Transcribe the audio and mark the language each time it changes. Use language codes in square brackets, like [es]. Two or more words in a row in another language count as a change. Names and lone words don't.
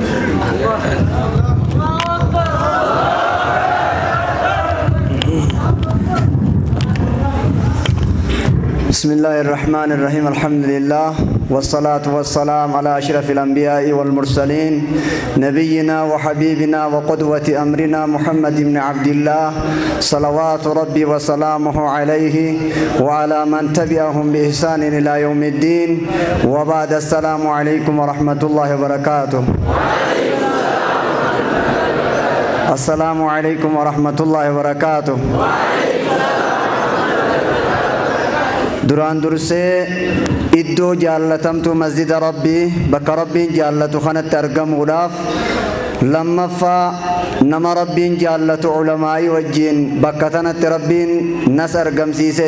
[ar] بسم الله الرحمن الرحيم الحمد لله والصلاة والسلام على أشرف الأنبياء والمرسلين نبينا وحبيبنا وقدوة أمرنا محمد بن عبد الله صلوات ربي وسلامه عليه وعلى من تبعهم بإحسان إلى يوم الدين وبعد السلام عليكم ورحمة الله وبركاته السلام عليكم ورحمة الله وبركاته [om] duraan dursee iddoo jaallatamtu masjida rabbii bakka rabbiin jaallatu kanatti argamuudhaaf lammaffaa nama rabbiin jaallatu ulamaa'ii wajjiin bakka tanatti rabbiin nas argamsiise